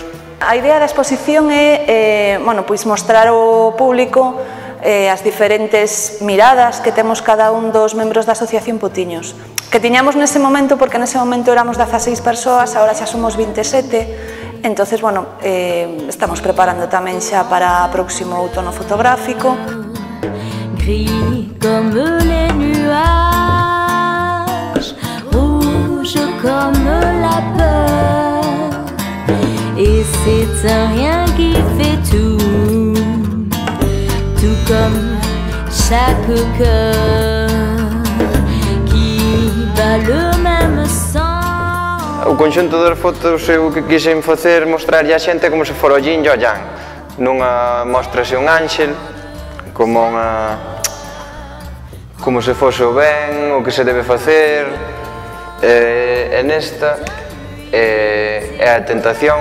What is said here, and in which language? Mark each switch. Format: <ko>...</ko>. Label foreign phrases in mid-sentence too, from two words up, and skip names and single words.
<gl>A idea da exposición é mostrar ao público as diferentes miradas que temos cada un dos membros da Asociación Potiños, que tiñamos nese momento, porque nese momento éramos 16 persoas, agora xa somos 27, entonces, estamos preparando tamén xa para o próximo outono fotográfico.</gl> <fr>Gris comme les nuages, rouge comme la peur, et c'est un rien qui fait tout, tout comme chaque cœur qui bat le même sang.</fr> <gl>O conxunto das fotos eu que quixen facer mostrarlle a xente como se fora o yin e o yang. Nunha mostrase un ángel, como se fose o ben, o que se debe facer, e nesta é a tentación.</gl>